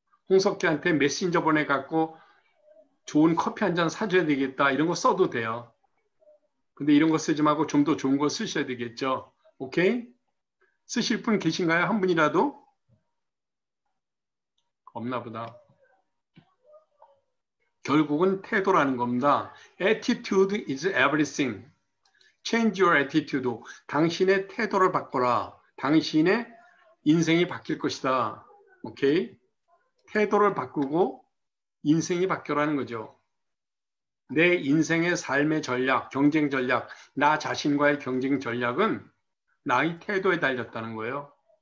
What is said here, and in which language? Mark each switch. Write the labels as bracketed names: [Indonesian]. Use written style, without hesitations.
[Korean] 홍석희한테 메신저 보내갖고 좋은 커피 한 잔 사줘야 되겠다. 이런 거 써도 돼요. 근데 이런 거 쓰지 말고 좀 더 좋은 거 쓰셔야 되겠죠. 오케이? 쓰실 분 계신가요? 한 분이라도? 없나 보다. 결국은 태도라는 겁니다. [English] Attitude is everything. Change your attitude. [Korean] 당신의 태도를 바꿔라. 당신의 인생이 바뀔 것이다. 오케이? 태도를 바꾸고 인생이 바뀌라는 거죠. 내 인생의 삶의 전략, 경쟁 전략, 나 자신과의 경쟁 전략은 나의 태도에 달렸다는 거예요.